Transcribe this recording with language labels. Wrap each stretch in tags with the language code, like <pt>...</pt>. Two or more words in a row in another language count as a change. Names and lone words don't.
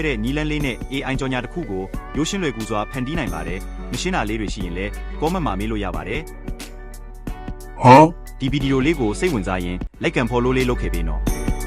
<my>တဲ့နီးလန်းလေးနဲ့ AI ကြော်ညာတစ်ခုကိုရိုးရှင်းလွယ်ကူစွာဖန်တီးနိုင်ပါတယ်မရှင်းတာလေးတွေရှိရင်လည်း comment မှာမေးလို့ရပါတယ်ဒီဗီဒီယိုလေးကိုစိတ်ဝင်စားရင်</my> <en>like and follow</en> <my>လေးလုပ်ခဲ့ပေးနော်</my>